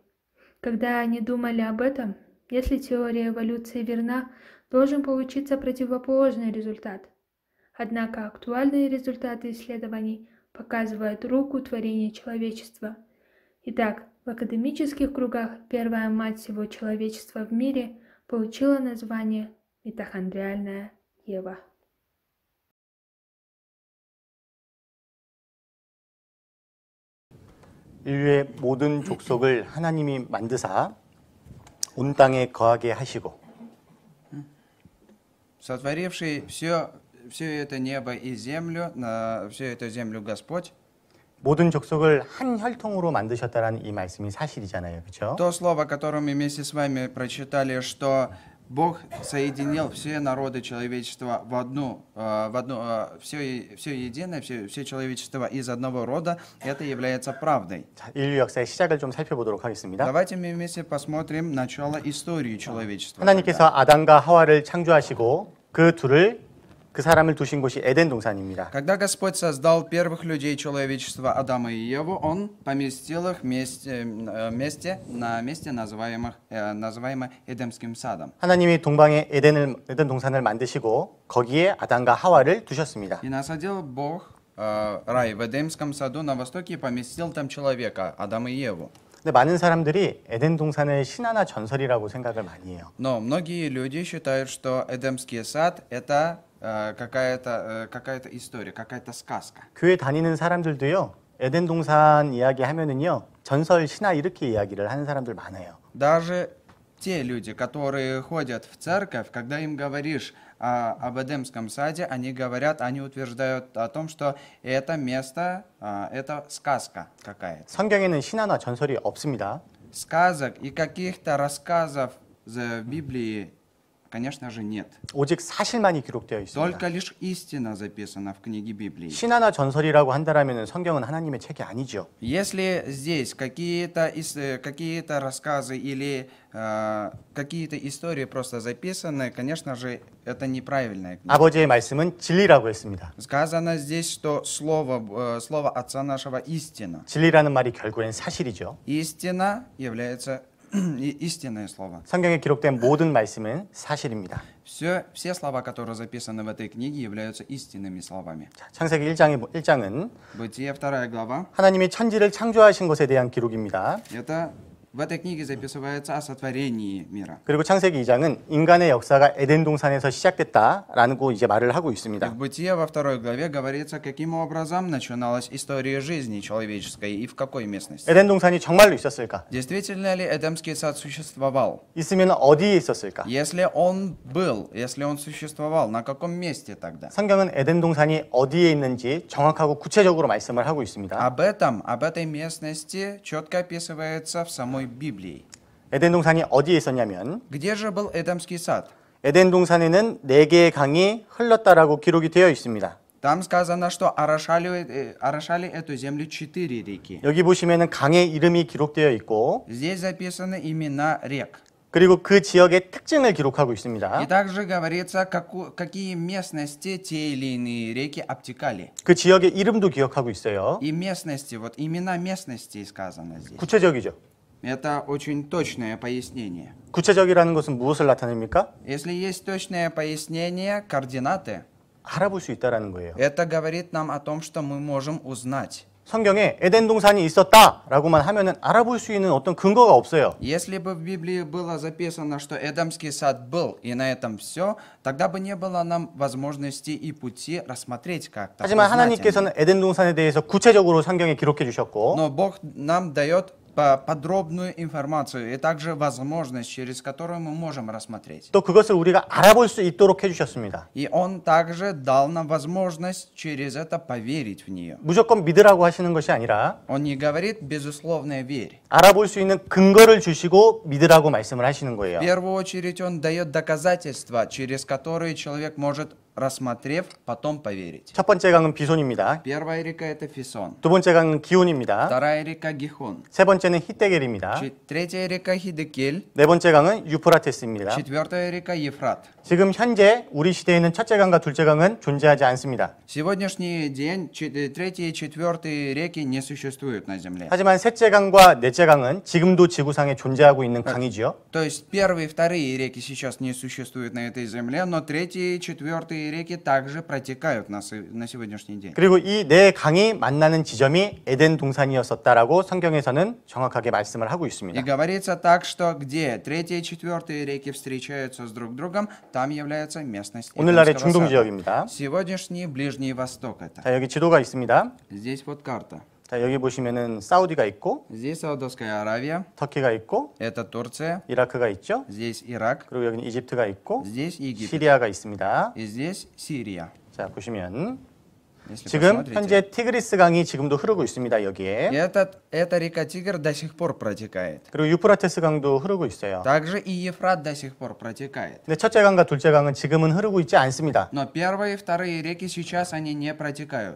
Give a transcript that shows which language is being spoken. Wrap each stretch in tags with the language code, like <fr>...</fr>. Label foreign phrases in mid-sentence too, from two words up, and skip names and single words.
<ru>Когда они думали об этом, если теория эволюции верна, должен получиться противоположный результат. Однако актуальные результаты исследований показывают руку творения человечества. Итак, в академических кругах первая мать всего человечества в мире получила название митохондриальная Ева.</ru> <ko>인류의 모든 족속을 하나님이 만드사 온 땅에 거하게 하시고</ko> <ru>Сотворивший все это небо и землю, всю эту землю Господь,</ru> <ko>모든 족속을 한 혈통으로 만드셨다라는 이 말씀이 사실이잖아요. 그렇죠?</ko> <ru>то слово, которое мы вместе с вами прочитали, что Бог соединил все народы человечества все единое, все человечество из одного рода, это является правдой.</ru> <ko>자, 인류 역사의 시작을 좀 살펴보도록 하겠습니다.</ko> <ru>Давайте мы вместе посмотрим начало истории человечества.</ru> <ko>하나님께서 아담과 하와를 창조하시고 그 사람을 두신 곳이 에덴 동산입니다.</ko> <ru>Когда Господь создал первых людей человечества, Адама и Еву, Он поместил их вместе, называемое Эдемским садом.</ru> <ko>하나님이 동방에 에덴 동산을 만드시고 거기에 아담과 하와를 두셨습니다.</ko> <ru>И насадил Бог рай в Эдемском саду на востоке и поместил там человека, Адама и Еву.</ru> <ko>근데 많은 사람들이 에덴 동산을 신화나 전설이라고 생각을 많이 해요.</ko> <ru>Но многие люди считают, что Эдемский сад это какая-то история, какая-то сказка.</ru> <ko>교회 다니는 사람들도요. 에덴 동산 이야기 하면은요. 전설, 신화 이렇게 이야기를 하는 사람들 많아요.</ko> <ru>Даже те люди, которые ходят в церковь, когда им говоришь об Эдемском саде, они утверждают о том, что это место, это сказка какая-то.</ru> <ko>성경에는 신화나 전설이 없습니다.</ko> <ru>Сказок и каких-то рассказов в Библии Конечно же, нет.</ru> <ko>오직 사실만이 기록되어 있습니다.</ko> <ru>Только лишь истина записана в книге Библии.</ru> <ko>신화나 전설이라고 한다면 성경은 하나님의 책이 아니죠.</ko> <ru>Если здесь какие-то рассказы или какие-то истории просто записаны, конечно же, это неправильная книга.</ru> <ko>아버지의 말씀은 진리라고 했습니다.</ko> <ru>Сказано здесь, что слово Отца нашего истина.</ru> <ko>진리라는 말이 결국엔 사실이죠.</ko> <ru>Истина является истинное слово.</ru> <ko>성경에 기록된 모든 말씀은 사실입니다.</ko> <ru>Все слова, которые записаны в этой книге, являются истинными словами.</ru> <ko>자, 창세기 1장은</ko> <ru>Бытие 2 глава.</ru> <ko>하나님이 천지를 창조하신 것에 대한 기록입니다.</ko> <ru>Это в этой книге записывается о сотворении мира.</ru> <ko>그리고 창세기 2장은 인간의 역사가 에덴 동산에서 시작됐다라고 이제 말을 하고</ko> <ru>И</ru> <ko>있습니다.</ko> <ru>в Бытие во 2 главе говорится, каким образом начиналась история жизни человеческой и в какой местности.</ru> <ko>에덴 동산이 정말로 있었을까?</ko> <ru>Действительно ли Эдемский сад существовал?</ru> <ko>있으면 어디에 있었을까?</ko> <ru>Если он существовал, на каком месте тогда?</ru> <ko>성경은 에덴 동산이 어디에 있는지 정확하고 구체적으로 말씀을 하고 있습니다.</ko> <ru>Об этой местности четко описывается в самой Библии.</ru> <ko>에덴 동산이 어디에 있었냐면</ko> <ru>Где же был Эдемский сад?</ru> <ko>에덴 동산에는 4개의 강이 흘렀다라고 기록이 되어 있습니다.</ko> <ru>Там сказано, что орошали эту землю 4 реки.</ru> <ko>여기 보시면은 강의 이름이 기록되어 있고</ko> <ru>Здесь записаны имена рек.</ru> <ko>그리고 그 지역의 특징을 기록하고</ko> <ru>И</ru> <ko>있습니다.</ko> <ru>также говорится, какие местности те или иные реки обтекали.</ru> <ko>그 지역의 이름도 기억하고 있어요.</ko> <ru>И местности, вот имена местностей сказано здесь.</ru> <ko>구체적이죠.</ko> <ru>Это очень точное пояснение.</ru> <ko>구체적이라는 것은 무엇을 나타냅니까?</ko> <ru>Если есть точное пояснение, координаты,</ru> <ko>알아볼 수 있다라는 거예요.</ko> <ru>это говорит нам о том, что мы можем узнать.</ru> <ko>성경에 에덴 동산이 있었다라고만 하면은 알아볼 수 있는 어떤 근거가 없어요.</ko> <ru>Если бы в Библии было записано, что Эдемский сад был, и на этом все, тогда бы не было нам возможности и пути рассмотреть как-то.</ru> <ko>하지만</ko> <ru>узнать о нем.</ru> <ko>하나님께서는 에덴 동산에 대해서 구체적으로 성경에 기록해 주셨고</ko> <ru>Но Бог нам дает подробную информацию и также возможность, через которую мы можем рассмотреть.</ru> <ko>또 그것을 우리가 알아볼 수 있도록 해주셨습니다.</ko> <ru>И Он также дал нам возможность через это поверить в нее.</ru> <ko>무조건 믿으라고 하시는 것이 아니라</ko> <ru>Он не говорит безусловная верь.</ru> <ko>알아볼 수 있는 근거를 주시고 믿으라고 말씀을 하시는 거예요.</ko> <ru>В первую очередь Он дает доказательства, через которые человек может, рассмотрев, потом поверить.</ru> <ko>첫 번째 강은 비손입니다.</ko> <ru>Первая река это Фисон,</ru> <ko>두 번째 강은 기온입니다.</ko> <ru>вторая река Гихон,</ru> <ko>세 번째는 히데겔입니다.</ko> <ru>третья река Хидекель,</ru> <ko>네 번째 강은 유프라테스입니다.</ko> <ru>четвертая река Ефрат.</ru> <ko>지금 현재 우리 시대에는 첫째 강과 둘째 강은 존재하지 않습니다.</ko> <ru>В сегодняшний день третья и четвертые реки не существуют на Земле.</ru> <ko>하지만 셋째 강과 넷째 강은 지금도 지구상에 존재하고 있는 강이지요.</ko> <ru>То есть первые и вторые реки сейчас не существуют на этой Земле, но третьи и четвертые реки также протекают на сегодняшний день.</ru> <ko>그리고 이 네 강이 만나는 지점이 에덴 동산이었었다라고 성경에서는 정확하게 말씀을 하고</ko> <ru>И</ru> <ko>있습니다.</ko> <ru>говорится так, что где третья и четвертые реки встречаются с друг другом, там является местность</ru> <ko>오늘날의</ko> <ru>Эдемского</ru> <ko>중동</ko> <ru>сада.</ru> <ko>지역입니다.</ko> <ru>Сегодняшний Ближний Восток это.</ru> <ko>자, 여기 지도가 있습니다.</ko> <ru>Здесь вот карта.</ru> <ko>자, 여기 보시면은 사우디가 있고</ko> <ru>Здесь Саудовская Аравия,</ru> <ko>터키가 있고</ko> <ru>это Турция,</ru> <ko>이라크가 있죠.</ko> <ru>здесь Ирак,</ru> <ko>그리고 여기는 이집트가 있고</ko> <ru>здесь Египет,</ru> <ko>시리아가 있습니다.</ko> <ru>и здесь Сирия.</ru> <ko>자, 보시면</ko> <ru>Если</ru> <ko>지금</ko> <ru>посмотрите.</ru> <ko>현재 티그리스 강이 지금도 흐르고 있습니다.</ko> <ru>И</ru> <ko>여기에.</ko> <ru>эта река Тигр до сих пор протекает.</ru> <ko>그리고 유프라테스 강도 흐르고 있어요.</ko> <ru>Также и Ефрат до сих пор протекает.</ru> <ko>근데 첫째 강과 둘째 강은 지금은 흐르고 있지 않습니다.</ko> <ru>Но первые и вторые реки сейчас они не протекают.</ru>